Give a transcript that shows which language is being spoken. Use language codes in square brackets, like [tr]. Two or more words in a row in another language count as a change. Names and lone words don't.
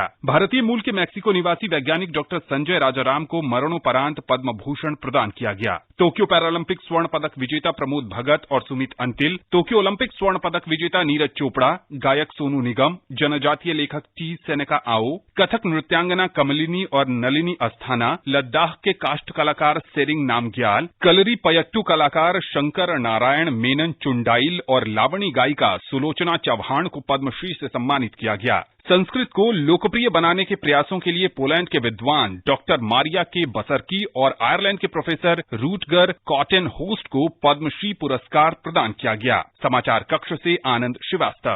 [hi] भारतीय मूल के मैक्सिको निवासी वैज्ञानिक डॉक्टर संजय राजाराम को मरणोपरांत पद्म भूषण प्रदान किया गया। टोक्यो पैरालंपिक स्वर्ण पदक विजेता प्रमोद भगत और सुमित अंतिल, टोक्यो ओलंपिक स्वर्ण पदक विजेता नीरज चोपड़ा, गायक सोनू निगम, जनजातीय लेखक टी सेनेका आओ, कथक नृत्यांगना कमलिनी और नलिनी अस्थाना, लद्दाख के काष्ठ कलाकार सेरिंग नामग्याल, कलरी पयट्टू कलाकार शंकर नारायण मेनन चुंडाइल और लावणी गायिका सुलोचना चौहान को पद्मश्री से सम्मानित किया गया। संस्कृत को लोकप्रिय बनाने के प्रयासों के लिए पोलैंड के विद्वान डॉक्टर मारिया के बसरकी और आयरलैंड के प्रोफेसर रूटगर कॉटन होस्ट को पद्मश्री पुरस्कार प्रदान किया गया। समाचार कक्ष से आनंद श्रीवास्तव।